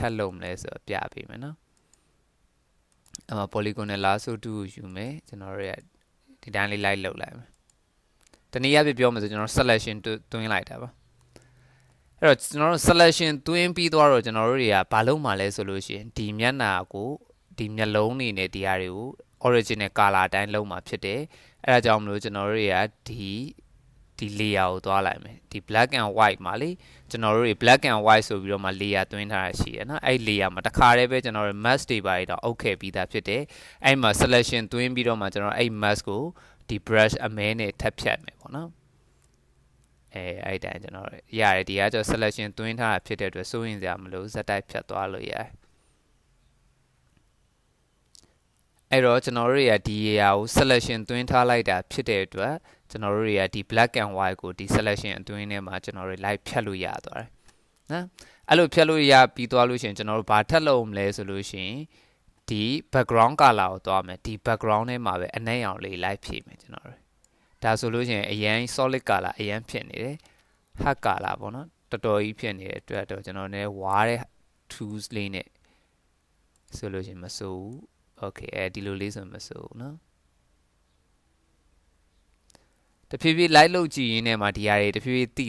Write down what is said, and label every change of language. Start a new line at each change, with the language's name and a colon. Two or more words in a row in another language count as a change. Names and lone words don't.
Burmese: ပ်လုပ်မလဲဆိုတော့ပြပေးမယ်နော်အဲ့မှာ polygon နဲ့ lasso 2ကိုယူမယ်ကျွန်တော်တို့ရဒီတိုင်းလေး light လုပ်လိုက်မယ်တနည်းအားဖြင့်ပြောမယ်ဆိုကျွန်တော် selection တွင်းလိုက်တာပါအဲ့ တော့ကျွန်တော်တို့ selection တွင်းပြီးသွားတော့ကျွန်တော်တို့တွေကဘာလုပ်မှာလဲဆိုလို့ရှိရင်ဒီမျက်နှာကိုဒီမျက်လုံးနေနဲ့ဒီ ဟာတွေကို
English: original color
Burmese: အတိုင်းလုပ်မှာဖြစ်တယ်အဲ့ဒါကြောင့်မလို့ကျွန်တော်တို့တွေကဒီ layer ကိုသွားလိုက်မယ်ဒီ
English: black and white
Burmese: မှာလေကျွန်တော်တို့တွေ
English: black and white
Burmese: ဆိုပြီးတော့မှ layer တွင်းထားတာရှိရနော်အဲ့ layer မှာတစ်ခါတည်းပဲကျွန်တော်တို့ mask တွေပါတော့အုပ်ခဲ့ပြီးသားဖြစ်တယ်အဲ့မှာ selection တွင်းပြီးတော့မှကျွန်တော်အဲ့ mask ကိုဒီ brush အမဲနဲ့ထပ်ဖြတ်မယ်ပေါ့နော်အဲ့တိုင်းကျွန်တော်ရတယ်ဒီကကျ selection တွင်းထားတာဖြစ်တဲ့အတွက်စိုးရင်စရာမလိုဇက်တိုက်ဖြတ်သွားလို့ရတယ် အဲ့တော့ကျွန်တော်တို့တွေကဒီအရာကို selection သွင်းထားလိုက်တာဖြစ်တဲ့အတွက်ကျွန်တော်တို့တွေကဒီ
English: black and white
Burmese: ကိုဒီ selection အတွင်းထဲမှာကျွန်တော် တို့လိုက်ဖြတ်လို့ရသွားတယ်နော်အဲ့လိုဖြတ်လို့ရပြီးသွားလို့ရှိရင်ကျွန်တော်တို့ဘာထပ်လုပ်မလဲဆိုလို့ရှိရင် ဒီ
English: background color
Burmese: ကိုသွားမယ်ဒီ background ထဲမှာပဲအနှံ့ရောင်လေးလိုက်ဖြည့်မယ်ကျွန်တော်တို့ဒါဆိုလို့ရှိရင်အရင်
English: solid color
Burmese: အရင်ဖြစ်နေတယ်
English: hard color
Burmese: ပေါ့နော်တော်တော်ကြီးဖြစ်နေတဲ့အတွက်တော့ကျွန်တော်လည်းဝါတဲ့ tools လေးနဲ့ဆိုလို့ရှိရင်မဆိုးဘူး okay ဒီလိုလေးဆိုမဆိုးဘူးနော်တဖြည်းဖြည်း light လုပ်ကြည့်ရင်းနဲ့မှဒီဟာတွေတဖြည်းဖြည်းတိ